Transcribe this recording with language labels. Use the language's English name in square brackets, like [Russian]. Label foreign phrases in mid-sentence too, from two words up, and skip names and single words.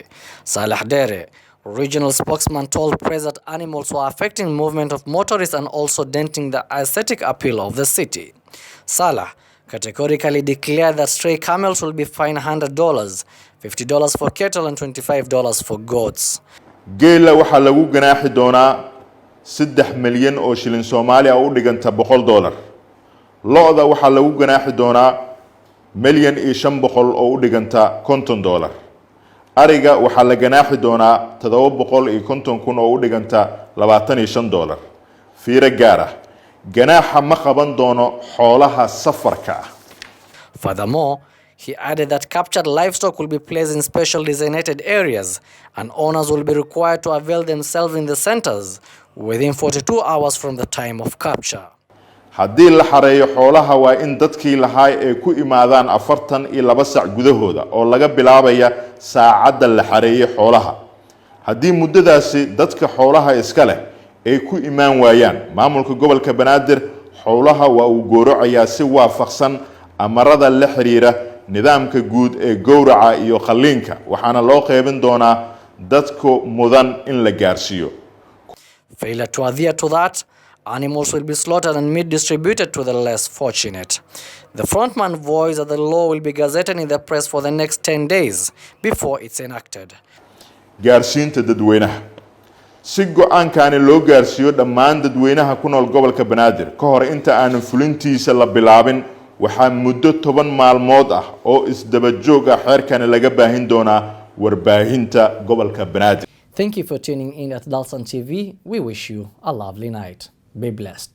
[English] Salah Dere, regional spokesman, told press that animals were affecting movement of motorists and also denting the aesthetic appeal of the city. Salah categorically declared that stray camels will be fined $100, $50 for cattle and $25 for goats. [Somali] geela waxaa lagu ganaaxi doonaa 3 milyan oo shilin Soomaaliya u dhiganta $100. Lo'da waxaa lagu ganaaxi doonaa 1,500,000 oo u dhiganta $50. Ariga waxaa la ganaaxi doonaa 750,000 oo u dhiganta $25. Fiiro gaar ah, ganaaxa ma qaban doono xoolaha safarka ah. [English] Furthermore, he added that captured livestock will be placed in special designated areas and owners will be required to avail themselves in the centers within 42 hours from the time of capture. [Somali] haddii la xareeyo xoolaha waa in dadkii lahaa ay ku imaadaan 42 saac gudahooda oo laga bilaabaya saacadda la xareeyay xoolaha. haddii muddadaasi dadka xoolaha iska leh ay ku imaan waayaan, maamulka gobolka Banaadir xoolaha waa uu gowracayaa si waafaqsan amarada la xiriira nidaamka guud ee gowraca iyo qalliinka, waxaana loo qeybin doonaa dadku mudan in la gaarsiiyo. [English] Failure to adhere to that, animals will be slaughtered and meat distributed to the less fortunate. The frontman voiced that the law will be gazetted in the press for the next 10 days before it's enacted. [Somali] gaarsiinta dadweynaha si go'aankani loo gaarsiiyo dhammaan dadweynaha ku nool gobolka Banaadir ka hor inta aan fulintiisa la bilaabin, waxaa muddo 10 maalmood ah oo isdaba joog ah xeerkan laga baahin doonaa warbaahinta gobolka Banaadir. [English] Thank you for tuning in at Dalsan TV. We wish you a lovely night. Be blessed.